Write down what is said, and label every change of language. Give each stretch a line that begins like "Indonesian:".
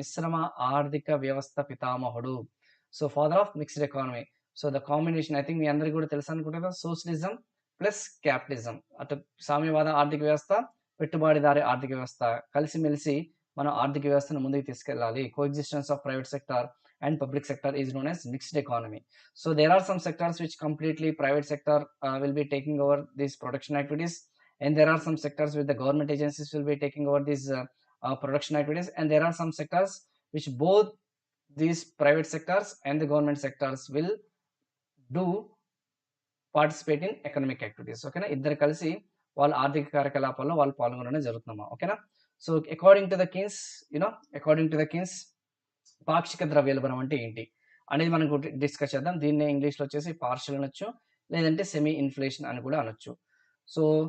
Telugu: మిశ్రమ ఆర్థిక వ్యవస్థ పితామహుడు.
English: So father of mixed economy. So the combination I think
Telugu: మీ అందరికి కూడా తెలుసు అనుకుంటారా,
English: Socialism plus capitalism.
Telugu: అటు సామ్యవాద ఆర్థిక వ్యవస్థ, పెట్టుబడిదారి ఆర్థిక వ్యవస్థ కలిసిమెలిసి మనం ఆర్థిక వ్యవస్థను ముందుకు తీసుకెళ్ళాలి.
English: Coexistence of private sector and public sector is known as mixed economy. So there are some sectors which completely private sector will be taking over these production activities, and there are some sectors where the government agencies will be taking over these production activities, and there are some sectors which both these private sectors and the government sectors will do participate in economic activities.
Telugu: ఓకేనా. ఇద్దరు కలిసి వాళ్ళ ఆర్థిక కార్యకలాపాల్లో వాళ్ళు పాల్గొనడం జరుగుతుందమ్మా. ఓకేనా. So according to the kins పాక్షిక ద్రవ్యోల్బణం అంటే ఏంటి అనేది మనం డిస్కస్ చేద్దాం. దీన్నే ఇంగ్లీష్లో వచ్చేసి పార్షియల్ అనొచ్చు, లేదంటే సెమీ ఇన్ఫ్లేషన్ అని కూడా అనొచ్చు. సో